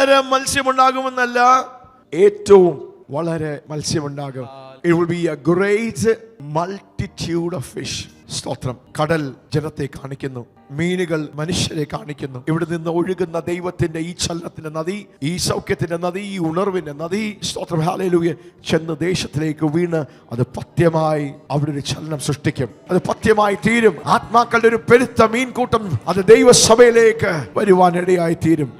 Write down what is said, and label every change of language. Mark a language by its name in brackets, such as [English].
[Malayalam] മത്സ്യമുണ്ടാകുമെന്നല്ല, ഏറ്റവും വളരെ മത്സ്യമുണ്ടാകും. [English] It will be a great multitude of fish. [Malayalam] സ്തോത്രം. കടൽ ജനത്തെ കാണിക്കുന്നു, മീനുകൾ മനുഷ്യരെ കാണിക്കുന്നു. ഇവിടെ നിന്ന് ഒഴുകുന്ന ദൈവത്തിന്റെ ഈ ചലനത്തിന്റെ നദി, ഈ സൗഖ്യത്തിന്റെ നദി, ഈ ഉണർവിന്റെ നദി, സ്തോത്രം, ഹല്ലേലൂയ, ചെന്ന് ദേശത്തിലേക്ക് വീണ് അത് പഥ്യമായി അവിടെ ഒരു ചലനം സൃഷ്ടിക്കും. അത് പഥ്യമായി തീരും. ആത്മാക്കളുടെ ഒരു പെരുത്ത മീൻകൂട്ടം അത് ദൈവസഭയിലേക്ക് വരുവാനിടയായി തീരും.